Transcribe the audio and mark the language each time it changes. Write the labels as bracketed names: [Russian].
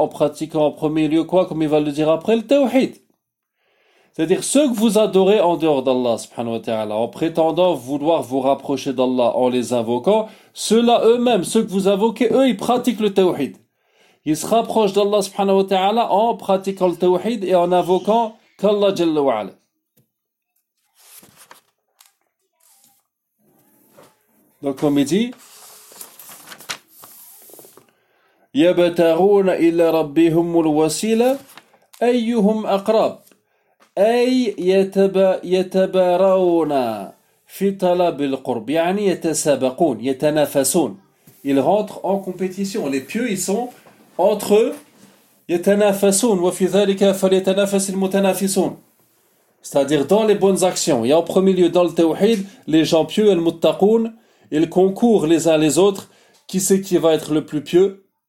[French] En pratiquant en premier lieu quoi? Comme il va le dire après, le tawhid. C'est-à-dire ceux que vous adorez en dehors d'Allah subhanahu wa ta'ala, en prétendant vouloir vous rapprocher d'Allah en les invoquant, ceux-là eux-mêmes, ceux que vous invoquez, eux, ils pratiquent le tawhid. Ils se rapprochent d'Allah subhanahu wa ta'ala en pratiquant le tawhid et en invoquant qu'Allah Jalla wa Ala. Donc comme il dit, [Arabic] يبتغون إلى ربهم الوسيلة أيهم أقرب أي يتبارون في طلب القرب يعني يتسابقون يتنافسون. [French] Ils rentrent en compétition, les pieux ils sont entre eux, [Arabic] يتنافسون وفي ذلك فليتنافس المتنافسون, [French] c'est-à-dire dans les bonnes actions et en premier lieu dans le tawhid, les gens pieux, les muttaqoun, ils concourent les uns les autres, qui c'est qui va être le plus pieux.